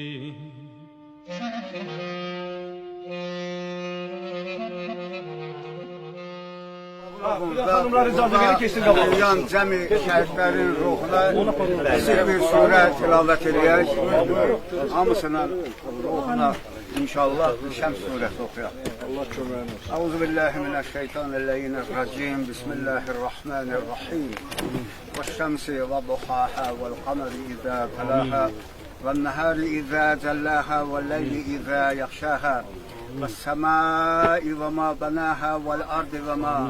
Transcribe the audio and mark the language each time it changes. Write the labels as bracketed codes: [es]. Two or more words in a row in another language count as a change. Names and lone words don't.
[az] Yan cəmi şəhidlərin ruhuna kiçik bir surə tilavət edək. Hamısının ruhuna inşallah Şəms surəsi oxuyaq. [ar] أعوذ بالله من الشيطان اللعين الرجيم بسم الله الرحمن الرحيم والشمس وضحاها والقمر إذا تلاها والنهار إذا جلاها والليل إذا يغشاها والسماء وما بناها والأرض وما